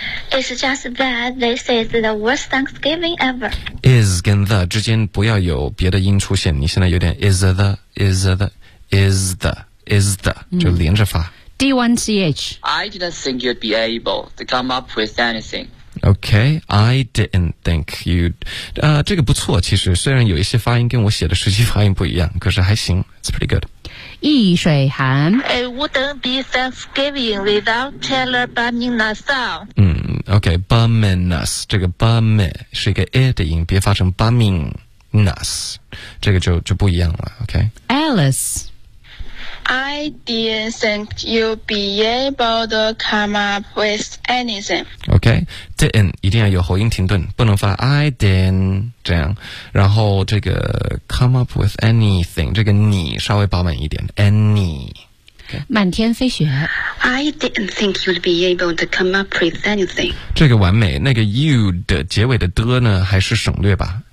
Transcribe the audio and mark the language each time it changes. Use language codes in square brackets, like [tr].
[en] It's just that this is the worst Thanksgiving ever. [zh] Is 跟 the 之间不要有别的音出现。你现在有点 is the 就连着发。 D1CH. [en] I didn't think you'd be able to come up with anything. Okay, I didn't think you'd. [zh] 这个不错。其实虽然有一些发音跟我写的实际发音不一样，可是还行。 [en] It's pretty good. [zh] 易水寒 [en] It wouldn't be Thanksgiving without Chandler bumming us out [zh] OK bumming us 这个 bumming 是一个 a 的音别发成 bumming us 这个 就不一样了 OK [en] Alice I didn't think you'd be able to come up with anything [zh] OK didn't 一定要有喉音停顿不能发 I didn't这样然后这个 [en] come up with anything [zh] 这个你稍微饱满一点 any 满天飞雪。 [en] I didn't think you'd be able to come up with anything. [zh] 这个完美，那个 you 的结尾的的呢，还是省略吧。